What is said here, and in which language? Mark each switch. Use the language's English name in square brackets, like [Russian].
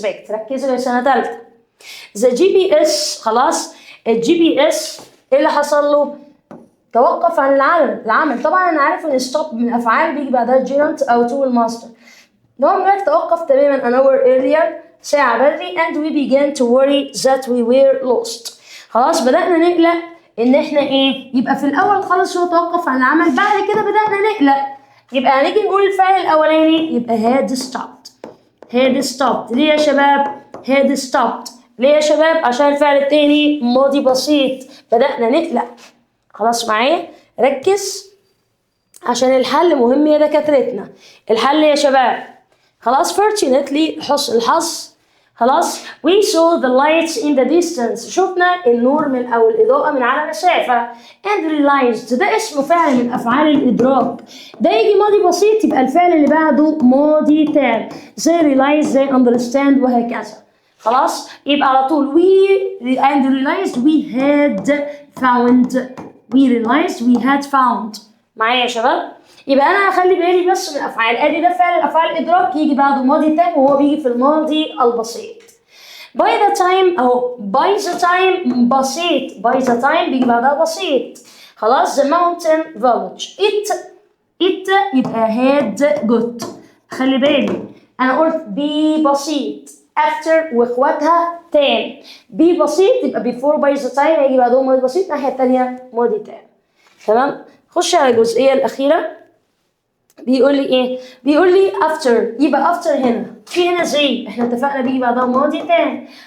[Arabic] ركزوا يا سنه ثالثه. the GPS خلاص الجي بي اس ايه اللي حصل له؟ توقف عن العمل. طبعا انا عارف ان stop من افعال بيجي بعدها gerund او to الماستر. [English] نوع توقف تماما an hour earlier [Arabic] ساعة بدري [English] and we began to worry that we were lost. [Arabic] خلاص بدأنا نقلق ان احنا ايه، يبقى في الاول خالص هو توقف عن العمل، بعد كده بدأنا نقلق. يبقى هنيجي نقول الفعل الاولاني يبقى [English] had stopped. [Arabic] had stopped ليه يا شباب؟ had stopped ليه يا شباب؟ عشان الفعل التاني ماضي بسيط، بدأنا نقلق. خلاص معايا؟ ركز عشان الحل مهم يا دكاترتنا. الحل يا شباب خلاص fortunately حسن الحظ. خلاص [English] we saw the lights in the distance [Arabic] شفنا النور من أو الإضاءة من على مسافة. and realized ده اسمه فعل من أفعال الإدراك، ده يجي ماضي بسيط يبقى الفعل اللي بعده ماضي تام زي realize زي understand وهكذا. خلاص يبقى على طول [English] we and realized we had found. we realized we had found. [Arabic] معايا يا شباب؟ يبقى انا هخلي بالي بس من الافعال. ادي ده فعل الافعال الادراك يجي بعده ماضي تام وهو بيجي في الماضي البسيط. [English] by the time اهو by the time بسيط، by the time بيجي بعدها بسيط. خلاص the mountain village it [Arabic] يبقى [English] had got. [Arabic] خلي بالي انا قلت be بسيط after واخواتها تام. be بسيط يبقى before by the time هيجي بعدهم ماضي بسيط، الناحيه الثانيه ماضي تام. تمام؟ خش على الجزئيه الاخيره. بيقول لي ايه؟ بيقول لي after يبقى after هنا في هنا زي احنا اتفقنا بيجي بعدها ماضي تاني.